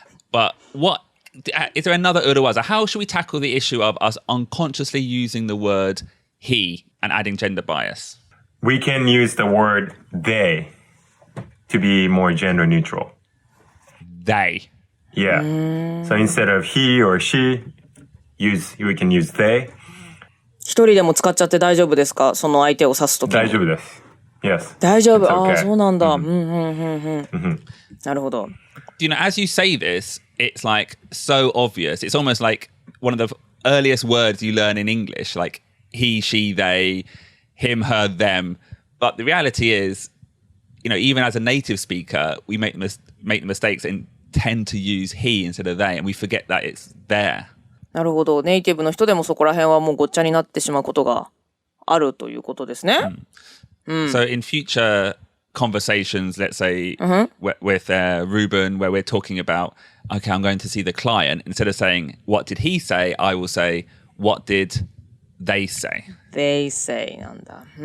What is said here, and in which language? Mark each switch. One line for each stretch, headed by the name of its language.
English: But is there another urawaza? How should we tackle the issue of us unconsciously using the word he and adding gender bias? We can use the word they to be more gender neutral. They. Yeah. So instead of he or she, we can use they.
Japanese: 一人でも使っちゃって大丈夫ですか？その相手を指すときに。大丈夫です。Yes. 大丈夫。
English: It's okay.
Japanese: ああ、そうなんだ。なるほど。
English: As you say this, it's like so obvious. It's almost like one of the earliest words you learn in English, like he, she, they, him, her, them. But the reality is, even as a native speaker, we make the mistakes and tend to use he instead of they, and we forget that it's there.
Japanese: なるほど。ネイティブの人でもそこら辺はもうごっちゃになってしまうことがあるということですね。
English: So in future conversations, let's say with Ruben, where we're talking about, okay, I'm going to see the client, instead of saying, what did he say? I will say, what did they say? They say
Japanese: なんだ。